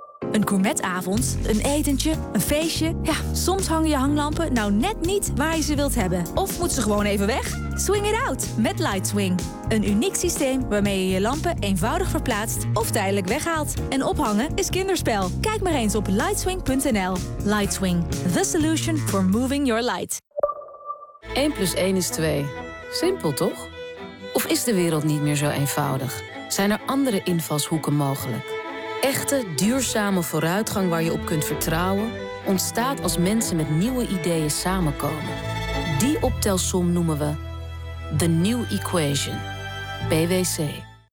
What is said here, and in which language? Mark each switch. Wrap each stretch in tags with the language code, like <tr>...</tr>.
<nl>Een gourmetavond, een etentje, een feestje. Ja, soms hangen je hanglampen nou net niet waar je ze wilt hebben. Of moet ze gewoon even weg?</nl> <en>Swing it out</en> <nl>met LightSwing. Een uniek systeem waarmee je je lampen eenvoudig verplaatst of tijdelijk weghaalt. En ophangen is kinderspel. Kijk maar eens op lightswing.nl.</nl> <en>LightSwing, the solution for moving your light.</en> <nl>1 plus 1 is 2. Simpel, toch? Of is de wereld niet meer zo eenvoudig? Zijn er andere invalshoeken mogelijk? Echte, duurzame vooruitgang waar je op kunt vertrouwen, ontstaat als mensen met nieuwe ideeën samenkomen. Die optelsom noemen we The New Equation, PwC.</nl>